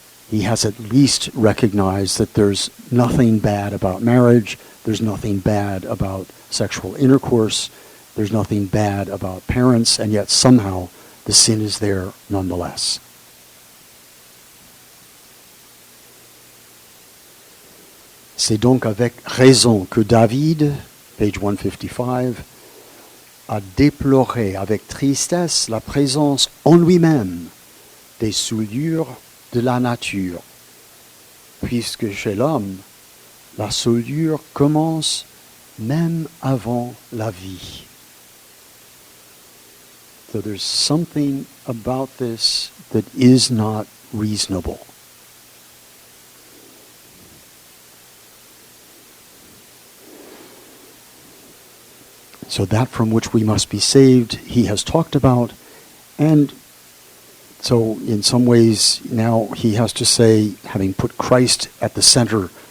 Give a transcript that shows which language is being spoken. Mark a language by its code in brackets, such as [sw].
[en] He has at least recognized that there's nothing bad about marriage, there's nothing bad about sexual intercourse, there's nothing bad about parents, and yet somehow the sin is there nonetheless. [fr] C'est donc avec raison que David, page 155, a déploré avec tristesse la présence en lui-même des souillures de la nature, puisque chez l'homme, la souillure commence même avant la vie. [en] So there's something about this that is not reasonable. So that from which we must be saved, he has talked about, and so in some ways now he has to say, having put Christ at the center